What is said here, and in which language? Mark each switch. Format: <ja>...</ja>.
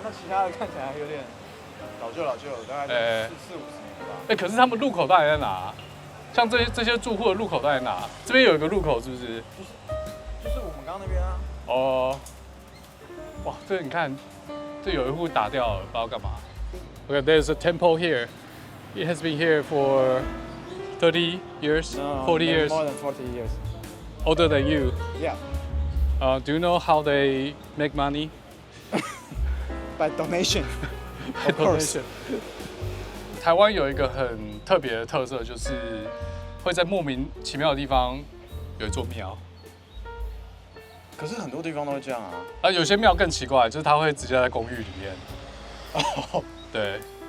<zh>那其他的看起来有点老旧，大概40-50年吧。可是他们入口到底在哪？像这些住户的入口在哪？这边有一个入口是不是？就是我们刚刚那边啊。哦。哇，这你看，这有一户打掉了，不知道干嘛。</zh> <en>Okay, there's a temple here. It has been here for 30 years, 40 years. More than 40 years. Older than you. Yeah. Do you know how they make money? By donation. Of course.</en> <zh>台湾有一个很特别的特色，就是会在莫名其妙的地方有一座庙。可是很多地方都会这样啊。有些庙更奇怪，就是它会直接在公寓里面。哦。对。</zh>